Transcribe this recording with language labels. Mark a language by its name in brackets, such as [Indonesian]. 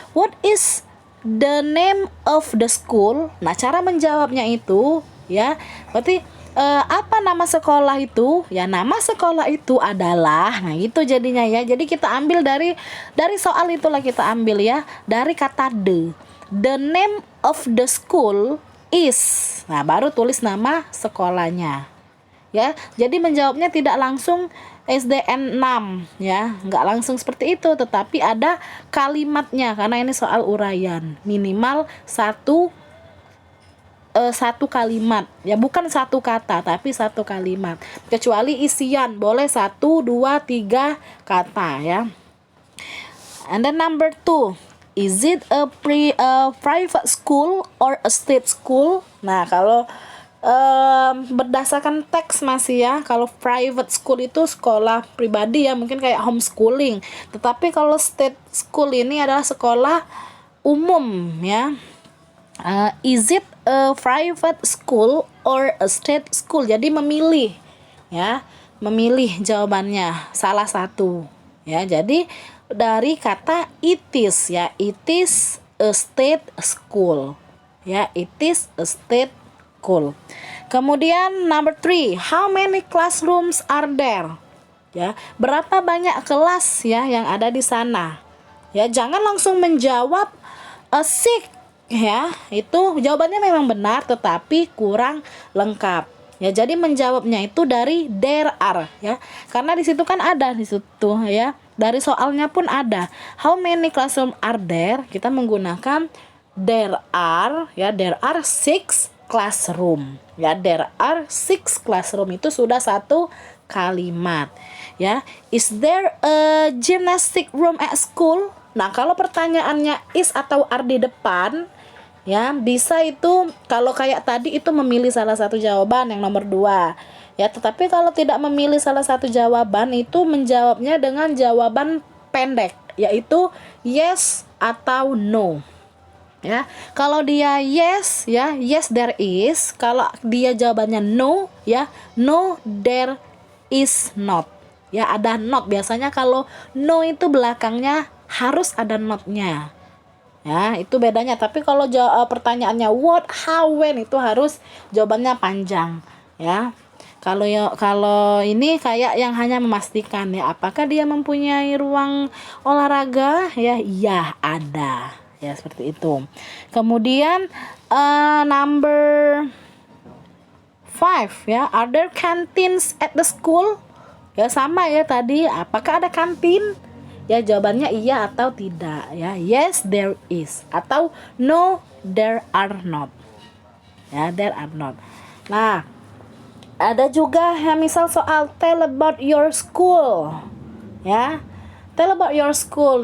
[English] What is the name of the school? [Indonesian] Nah, cara menjawabnya itu, ya, berarti apa nama sekolah itu? Ya, nama sekolah itu adalah, nah itu jadinya, ya. Jadi kita ambil dari soal itulah kita ambil, ya, dari kata the. [English] The name of the school is. [Indonesian] Nah, baru tulis nama sekolahnya, ya. Jadi menjawabnya tidak langsung SDN 6, ya, nggak langsung seperti itu, tetapi ada kalimatnya karena ini soal uraian, minimal satu kalimat, ya, bukan satu kata tapi satu kalimat, kecuali isian boleh 1, 2, 3 kata, ya. [English] And then number 2, is it a private school or a state school? [Indonesian] Nah, kalau berdasarkan teks masih, ya, kalau private school itu sekolah pribadi, ya, mungkin kayak homeschooling, tetapi kalau state school ini adalah sekolah umum, ya. [English] Is it a private school or a state school? [Indonesian] Jadi memilih, ya, memilih jawabannya salah satu, ya. Jadi dari kata [English] it is, ya, it is a state school, ya, it is a state school. [Indonesian] Kemudian [English] number 3, how many classrooms are there? [Indonesian] Ya, berapa banyak kelas, ya, yang ada di sana? Ya, jangan langsung menjawab six, ya, itu jawabannya memang benar tetapi kurang lengkap, ya. Jadi menjawabnya itu dari [English] there are, [Indonesian] ya, karena di situ kan ada di situ, ya, dari soalnya pun ada [English] how many classroom are there, [Indonesian] kita menggunakan there are, ya, [English] there are 6 classroom, [Indonesian] ya, there are 6 classroom, itu sudah satu kalimat, ya. [English] Is there a gymnastic room at school? [Indonesian] Nah, kalau pertanyaannya is atau are di depan, ya, bisa itu kalau kayak tadi itu memilih salah satu jawaban yang nomor 2, ya. Tetapi kalau tidak memilih salah satu jawaban, itu menjawabnya dengan jawaban pendek, yaitu yes atau no, ya. Kalau dia yes, ya, [English] yes there is. [Indonesian] Kalau dia jawabannya no, ya, [English] no there is not, [Indonesian] ya, ada not. Biasanya kalau no itu belakangnya harus ada notnya, ya, itu bedanya. Tapi kalau pertanyaannya what, how, when, itu harus jawabannya panjang, ya. Kalau ini kayak yang hanya memastikan, ya, apakah dia mempunyai ruang olahraga, ya, iya ada, ya, seperti itu. [English] Kemudian number 5, ya, are there canteens at the school? [Indonesian] Ya, sama, ya, tadi apakah ada kantin? Ya, jawabannya iya atau tidak, ya. [English] Yes there is [Indonesian] atau [English] no there are not, ya, there are not. [Indonesian] Nah, ada juga, ya, misal soal [English] tell about your school, ya, tell about your school.